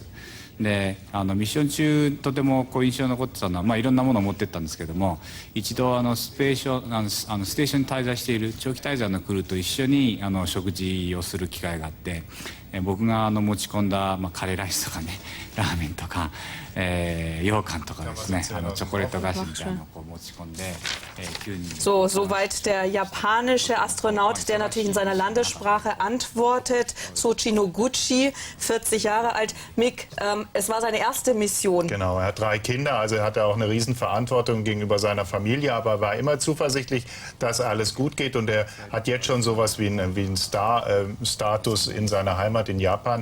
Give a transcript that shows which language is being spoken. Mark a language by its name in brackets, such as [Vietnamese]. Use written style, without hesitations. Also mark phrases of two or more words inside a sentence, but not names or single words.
[Japanese] でミッション中とてもこう印象に残ってたのは、いろんなものを持ってったんですけども、一度ステーションに滞在している長期滞在のクルーと一緒に食事をする機会があって、僕が持ち込んだ、カレーライスとかね、ラーメンとか、羊羹とかですね、チョコレート菓子みたいなのを持ち込んで、 [German] Soweit der japanische Astronaut, der natürlich in seiner Landessprache antwortet. Soichi Noguchi, 40 Jahre alt. Mick, es war seine erste Mission. Genau, er hat 3 Kinder, also er hatte auch eine Riesenverantwortung gegenüber seiner Familie, aber er war immer zuversichtlich, dass alles gut geht, und er hat jetzt schon sowas wie einen Status in seiner Heimat in Japan.